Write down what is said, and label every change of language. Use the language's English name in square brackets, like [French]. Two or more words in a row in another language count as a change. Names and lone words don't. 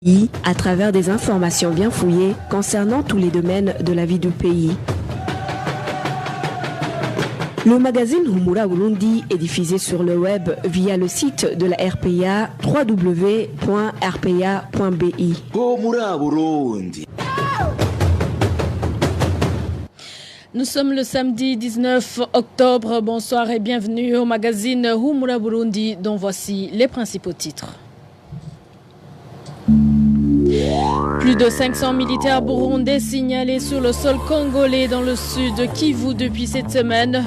[French] à travers des informations bien fouillées concernant tous les domaines de la vie du pays. Le magazine Humura Burundi est diffusé sur le web via le site de la RPA www.rpa.bi. Humura Burundi. Nous sommes le samedi 19 octobre. Bonsoir et bienvenue au magazine Humura Burundi dont voici les principaux titres. Plus de 500 militaires burundais signalés sur le sol congolais dans le sud Kivu depuis cette semaine.